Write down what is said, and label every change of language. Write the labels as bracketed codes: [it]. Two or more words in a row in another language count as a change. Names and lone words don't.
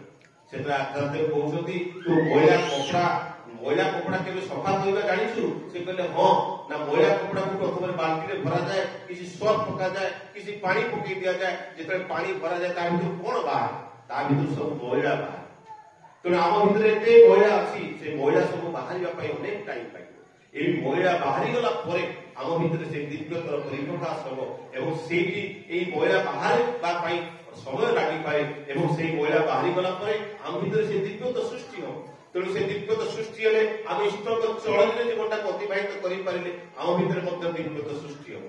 [or] ସେତେବେଳେ ଆଚାର୍ଯ୍ୟ କହୁଛନ୍ତି, ତୁ ମଇଳା କପଡା କେବେ ସଫା କରିବା ଜାଣିଛୁ? ସେ କହିଲେ ହଁ। ନା ମଇଳା କପଡାକୁ ପ୍ରଥମେ ବାଲ୍ଟିରେ ଭରାଯାଏ, କିଛି ସର୍ଫ ପକାଯାଏ, କିଛି ପାଣି ପକେଇ ଦିଆଯାଏ। ଯେତେବେଳେ ପାଣି ଭରାଯାଏ ତା ଭିତରୁ କଣ ବାହାରେ? ତା ଭିତରୁ ସବୁ ମଇଳା ବାହାରେ। ତେଣୁ ଆମ ଭିତରେ ଏତେ ମଇଳା ଅଛି, ସେ ମଇଳା ସବୁ ବାହାରିବା ପାଇଁ ଅନେକ ଟାଇମ୍ ଲାଗିବ। ଏଇ ମଇଳା ବାହାରିଗଲା ପରେ ଆମ ଭିତରେ ସେ ଦିବ୍ୟତର ପରିପ୍ରକାଶ ହେବ ଏବଂ ସେଇଠି ଏଇ ମଇଳା ବାହାରିବା ପାଇଁ ସମୟ ଲାଗିପାରେ ଏବଂ ସେଇ ମଇଳା ବାହାରିଗଲା ପରେ ଆମ ଭିତରେ ସେ ଦିବ୍ୟତ ସୃଷ୍ଟି ହେବ। ତେଣୁ ସେ ଦିବ୍ୟତ ସୃଷ୍ଟି ହେଲେ ଆମେ ଇଷ୍ଟଙ୍କ ଚଳନୀରେ ଜୀବନଟାକୁ ଅତିବାହିତ କରିପାରିଲେ ଆମ ଭିତରେ ମଧ୍ୟ ଦିବ୍ୟତ ସୃଷ୍ଟି ହେବ।